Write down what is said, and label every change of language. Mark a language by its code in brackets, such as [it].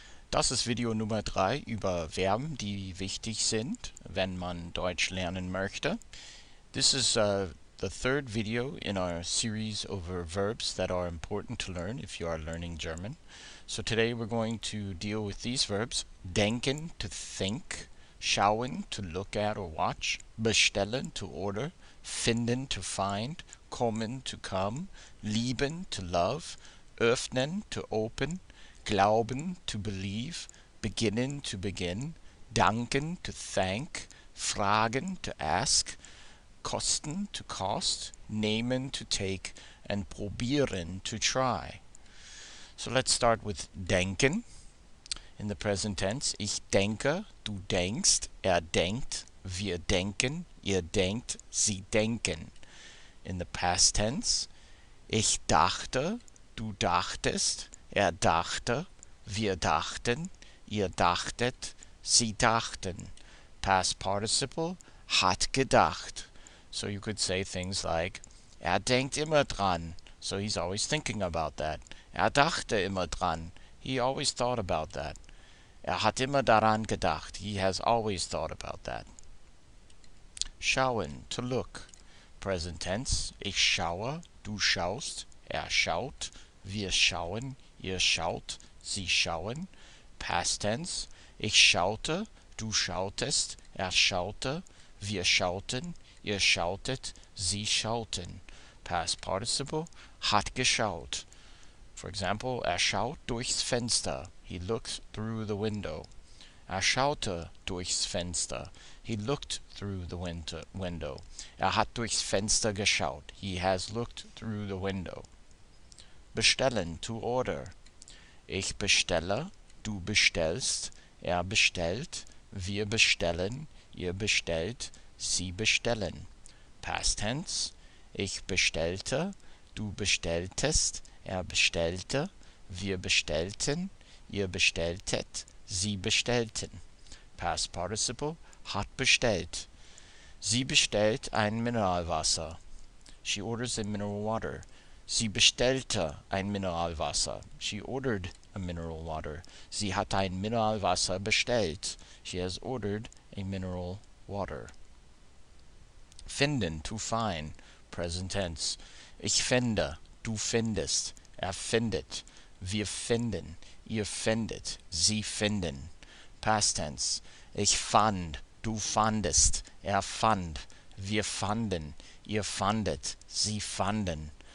[de] Das ist Video Nummer 3 über Verben, die wichtig sind, wenn man Deutsch lernen möchte. [en] This is the third video in our series over verbs that are important to learn if you are learning German. So today we're going to deal with these verbs: denken, to think; schauen, to look at or watch; bestellen, to order; finden, to find; kommen, to come; lieben, to love; öffnen, to open; glauben, to believe; beginnen, to begin; danken, to thank; fragen, to ask; kosten, to cost; nehmen, to take; and probieren, to try. So let's start with denken. [de] In the present tense: Ich denke, du denkst; denkt; wir denken; ihr denkt; sie denken. In the past tense: Ich dachte, du dachtest; dachte; wir dachten; ihr dachtet; sie dachten. [en] Past participle: [de] hat gedacht. [en] So you could say things like, [de] denkt immer dran. [en] So he's always thinking about that. [de] Dachte immer dran. [en] He always thought about that. [de] Hat immer daran gedacht. [en] He has always thought about that. Schauen, to look. Present tense: [de] Ich schaue, du schaust; schaut; wir schauen; ihr schaut; sie schauen. [en] Past tense: [de] Ich schaute, du schautest; schaute; wir schauten; ihr schautet; sie schauten. [en] Past participle: [de] hat geschaut. [en] For example, [de] schaut durchs Fenster. [en] He looked through the window. [de] Schaute durchs Fenster. [en] He looked through the window. [de] Hat durchs Fenster geschaut. [en] He has looked through the window. Bestellen, to order. [de] Ich bestelle, du bestellst; bestellt; wir bestellen; ihr bestellt; sie bestellen. [en] Past tense: [de] Ich bestellte, du bestelltest; bestellte; wir bestellten; ihr bestelltet; sie bestellten. [en] Past participle: [de] hat bestellt. Sie bestellt ein Mineralwasser. [en] She orders a mineral water. [de] Sie bestellte ein Mineralwasser. [en] She ordered a mineral water. [de] Sie hat ein Mineralwasser bestellt. [en] She has ordered a mineral water. Finden, to find. Present tense: [de] Ich finde, du findest; findet; wir finden; ihr findet; sie finden. [en] Past tense: [de] Ich fand, du fandest; fand; wir fanden; ihr fandet; sie fanden.